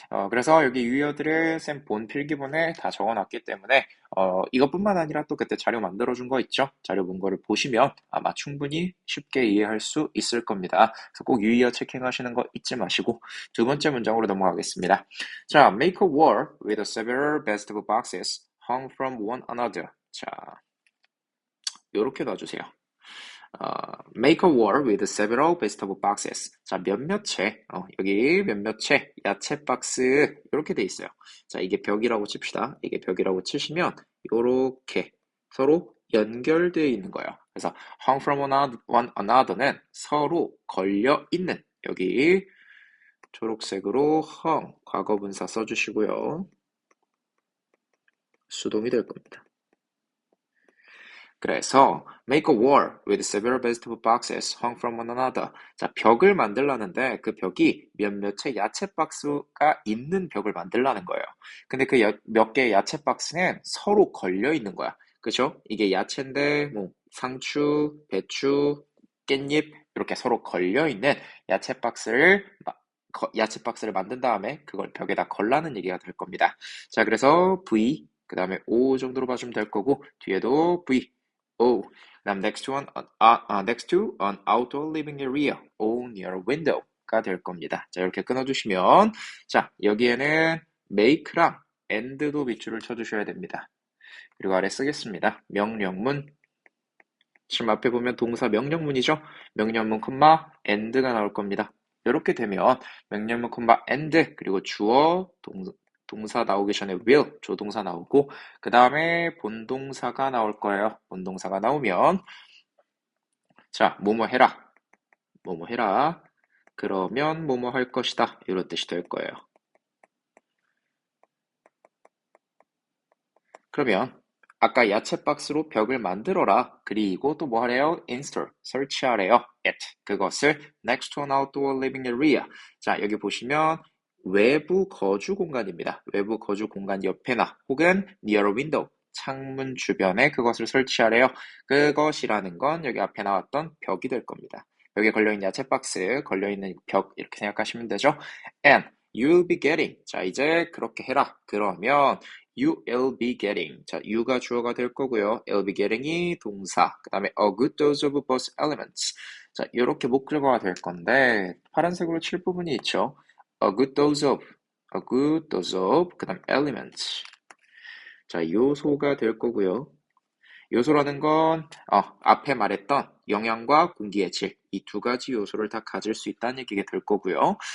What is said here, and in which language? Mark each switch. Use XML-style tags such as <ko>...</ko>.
<ko>그래서 여기 유의어들을 쌤 본 필기본에 다 적어놨기 때문에 이것뿐만 아니라 또 그때 자료 만들어준 거 있죠? 자료 본 거를 보시면 아마 충분히 쉽게 이해할 수 있을 겁니다. 그래서 꼭 유의어 체킹하시는 거 잊지 마시고 두 번째 문장으로 넘어가겠습니다.</ko> <en>자, make a wall with several vegetable boxes hung from one another.</en> <ko>자, 요렇게 놔주세요.</ko> <en>make a wall with several vegetable boxes.</en> <ko>자, 몇몇 채, 여기 몇몇 채, 야채 박스, 이렇게 돼 있어요. 자, 이게 벽이라고 칩시다. 이게 벽이라고 치시면, 요렇게 서로 연결되어 있는 거예요. 그래서</ko> <en>hung from one another</en> <ko>는 서로 걸려 있는, 여기 초록색으로 hung, 과거분사 써주시고요. 수동이 될 겁니다. 그래서</ko> <en>make a wall with several vegetable boxes hung from one another.</en> <ko>자, 벽을 만들라는데 그 벽이 몇몇 채 야채 박스가 있는 벽을 만들라는 거예요. 근데 그 몇 개의 야채 박스는 서로 걸려 있는 거야. 그죠? 이게 야채인데 뭐 상추, 배추, 깻잎 이렇게 서로 걸려 있는 야채 박스를 만든 다음에 그걸 벽에다 걸라는 얘기가 될 겁니다. 자, 그래서 V 그다음에 O 정도로 봐주면 될 거고 뒤에도 V O. 그다음</ko> <en>next to an outdoor living area or near a window가</en> <ko>될 겁니다. 자, 이렇게 끊어주시면 자, 여기에는 make랑 and도 밑줄을 쳐주셔야 됩니다. 그리고 아래 쓰겠습니다. 명령문. 지금 앞에 보면 동사 명령문이죠? 명령문, and가 나올 겁니다. 이렇게 되면 명령문, and 그리고 주어, 동사 나오기 전에 will, 조동사 나오고 그 다음에 본동사가 나올 거예요. 본동사가 나오면 자, 뭐뭐 해라. 뭐뭐 해라. 그러면 뭐뭐 할 것이다. 이런 뜻이 될 거예요. 그러면 아까 야채 박스로 벽을 만들어라. 그리고 또 뭐 하래요? install, 설치하래요.</ko> <en>it,</en> <ko>그것을</ko> <en>next to an outdoor living area.</en> <ko>자, 여기 보시면 외부 거주 공간입니다. 외부 거주 공간 옆에나 혹은</ko> <en>near a window,</en> <ko>창문 주변에 그것을 설치하래요. 그것이라는 건 여기 앞에 나왔던 벽이 될 겁니다. 벽에 걸려있는 야채 박스, 걸려있는 벽 이렇게 생각하시면 되죠.</ko> <en>And you'll be getting.</en> <ko>자, 이제 그렇게 해라. 그러면</ko> <en>you will be getting.</en> <ko>자, you가 주어가 될 거고요.</ko> <en>will be getting이</en> <ko>동사. 그 다음에</ko> <en>a good dose of both elements.</en> <ko>자, 이렇게 목적어가 될 건데 파란색으로 칠 부분이 있죠.</ko> <en>a good dose of, a good dose of,</en> <ko>그 다음</ko> <en>elements.</en> <ko>자, 요소가 될 거고요. 요소라는 건 앞에 말했던 영양과 공기의 질, 이 두 가지 요소를 다 가질 수 있다는 얘기가 될 거고요.</ko>